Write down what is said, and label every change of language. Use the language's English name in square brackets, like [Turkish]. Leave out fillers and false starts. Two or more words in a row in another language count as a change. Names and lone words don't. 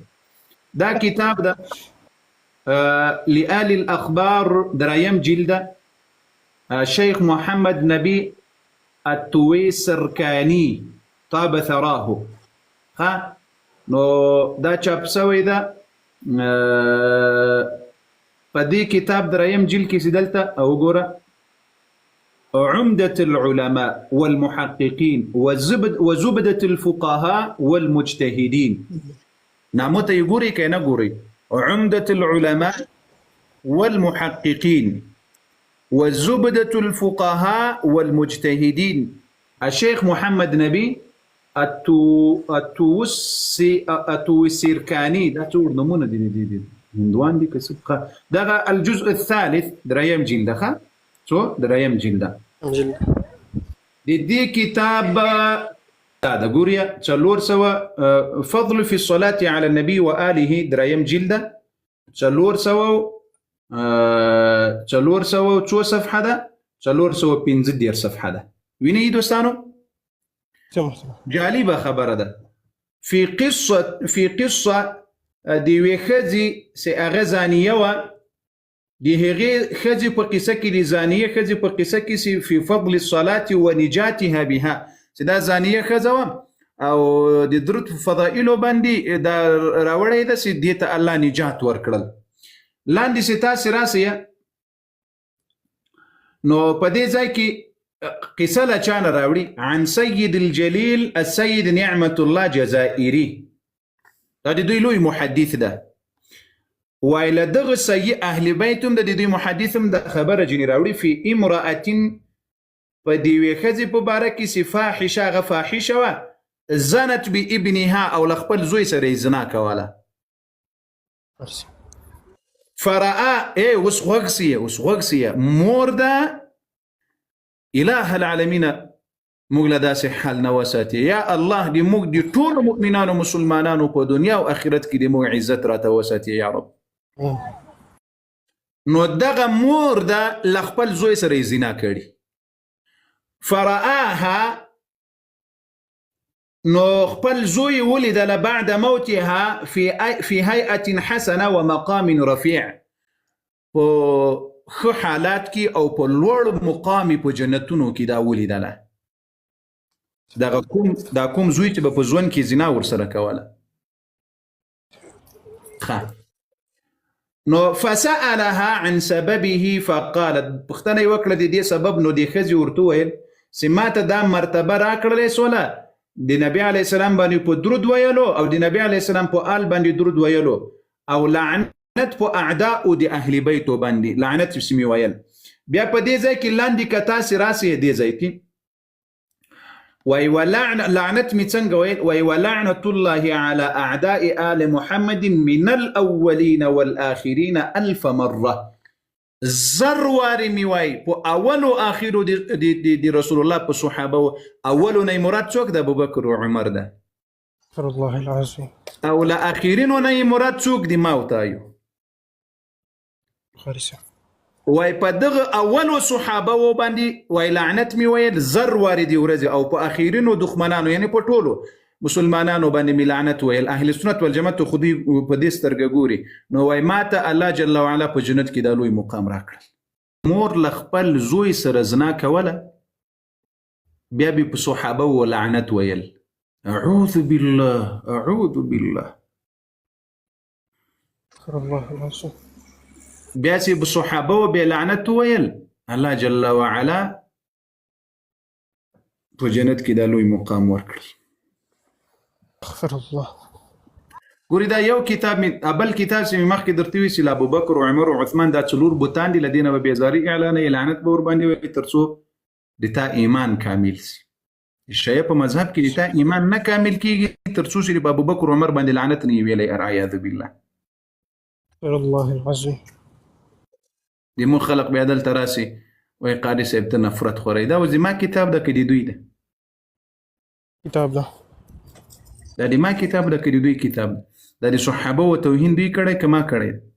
[Pashto] دا کتاب ده لآل الاخبار، دریم جلده، شیخ محمد نبی التویسرکانی [Arabic] طاب ثراه. [Pashto] ها نو دا چاپ سوی ده په دې کتاب دریم جلد کې چې دلته او ګوره [Arabic] عمدة العلماء والمحققين وزبدة الفقهاء والمجتهدين. [Pashto] نامو ته یې ګورئ که نه ګورئ؟ [Arabic] عمدة العلماء والمحققين وزبدة الفقهاء والمجتهدين. [Pashto] الشيخ محمد نبي التويسركاني، دا څور نمونه دي هندوان دي که څه. دغه [Arabic] الجزء الثالث [Pashto] دریم جلده، ښه څو دریم جلده د دې کتاب دا ګوریا 400 [Arabic] فضل في الصلاة على النبي وآله [Pashto] دریم جلده 400 څو صفحه ده؟ 415 صفحه ده. وینئ دوستانو جالبه خبره ده. في قصه د یوې ښځې چې هغه زانیه وه، د هغې ښځې په قصه کې، د زانیه ښځې په قصه کې چې [Arabic] في فضل الصلاة ونجاتها بها، [Pashto] چې دا زانیه ښځه وه او د درود په فضایلو باندې دا راوړی ده چې دې ته الله نجات ورکړل. لاندې چې تاسې راسئ نو په دې ځای کې قصه له چا نه راوړي؟ [Arabic] عن سید الجلیل [Pashto] السید نعمت الله جزائري، دا د دوی لوی محدث ده. وایي له دغه سید اهل بیت هم د دوی محدث هم د خبره ځینې راوړي [Arabic] في امرأة، [Pashto] په د یوې ښځې په باره کې چې فاحشه، هغه فاحشه وه، [Arabic] زنت بابنها، [Pashto] او له خپل زوی سره یې زنا کوله. فرأى اوس غوږ سیه مور ده [Arabic] اله العالمین [Pashto] موږ له داسې حال نه وساتي. یا الله دې موږ د ټولو مؤمنانو مسلمانانو په دنیا او آخرت کې دې موږ عزت راته وساتي [Arabic] یا رب. [Pashto] نو دغه مور ده له خپل زوی سره یې زنا کړي. فرآها نو خپل زوی ولیدله [Arabic] بعد موتها في هيئة حسنه ومقام رفيع [Pashto] په ښه حالات کې او په لوړ مقام په جنتونو کې دا ولیدله. دا کوم زوی چې به په ژوند کې زنا ورسره کوله. نو [Arabic] فسألها عن سببه فقالت [Pashto] پوښتنه یې وکړه د دې سبب. نو دې ښځې ورته وویل چې ما ته دا مرتبه راکړلی سوله د نبي [Arabic] علیه السلام [Pashto] باندې په درود ویلو او د نبي [Arabic] علیه السلام [Pashto] په آل باندې درود ویلو او لعنت په اعداء د اهل بیتو باندې لعنت یې مې ویل. بیا په دې ځای کې لاندې که تاسې راسئ دې ځای کې وایي لعنت مې څنګه ویل؟ [Arabic] وایي ولعنة الله على أعداء آل محمد من الأولين والآخرين 1000 مرة. [Pashto] زر واري مې وایي په اولو آخرو د رسول الله په صحابه اولو نه مراد څوک ده؟ ابوبکر و عمر ده. [Arabic] استغفر الله العظيم. [Pashto] او له آخرینو نه مراد څوک دي؟ ما ورته وایو. وای په دغه اولو صحابه و باندې وای لعنت مې ویل زر واري دي ورځې او په آخرینو دښمنانو یعنی په ټولو مسلمانانو باندې مې لعنت ویل. اهل سنت والجماعت خو دوی په دې سترګه ګوري. نو وای ما ته الله [Arabic] جل وعلا [Pashto] په جنت کې دا لوی مقام راکړل. مور له خپل زوی سره زنا کوله بیا به په صحابه و لعنت ویل. [Arabic] اعوذ بالله اعوذ بالله. استغفر الله العظيم. [Pashto] بیا چې په صحابه و بیا لعنت ویل الله [Arabic] جل وعلا [Pashto] په جنت کې دا لوی مقام ورکړي. [Arabic] استغفر الله. [Pashto] ګورې دا یو کتاب بل کتاب چې مې مخکې درته ویل چې ابوبکر او عمر او عثمان دا څلور بوتان دي له دې نه به بیزاري اعلانوي لعنت به ورباندې وایي تر څو د تا ایمان کامل سي. شیعه په مذهب کې د تا ایمان نه کامل کېږي تر څو چې په ابوبکر او عمر باندې لعنت نه ویلی [Arabic] اعوذ بالله. استغفر الله العظيم. [Pashto] د مو خلق بیا دلته راسي وایي قاري صاحب ته نفرت خورئ. دا زما کتاب ده که د دوی ده؟ کتاب ده. دا د ما کتاب ده که د دوی کتاب ده؟ دا د صحابه و توهین دوی کړی که ما کړی؟